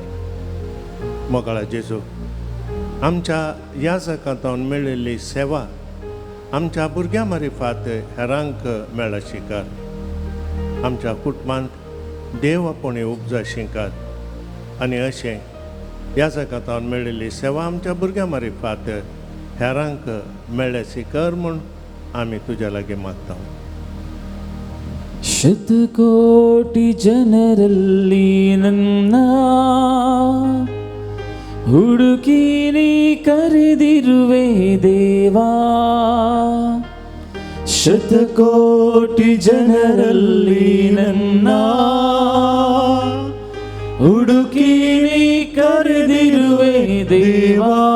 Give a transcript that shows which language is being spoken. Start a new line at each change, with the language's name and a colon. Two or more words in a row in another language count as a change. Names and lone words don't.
Konkani: मोगळा जेजू आमच्या ह्या जगांतून मेळिल्ली सेवा आमच्या भुरग्यां मारिफात हेरांक मेळशी कर. आमच्या कुटुंबांत देवपणी उपजाशी कर आनी अशें ह्या जगातान मेळिल्ली सेवा आमच्या भुरग्यां मार्फत हेरांक मेळ्ळेशी कर म्हूण आमी तुज्या लागीं मागता.
Kannada: ಶತಕೋಟಿ ಜನರಲ್ಲಿ ನನ್ನ ಹುಡುಕಿ ನೀ ಕರೆದಿರುವೆ ದೇವಾ. ಶತಕೋಟಿ ಜನರಲ್ಲಿ ನನ್ನ ಹುಡುಕಿ ನೀ ಕರೆದಿರುವೆ ದೇವಾ.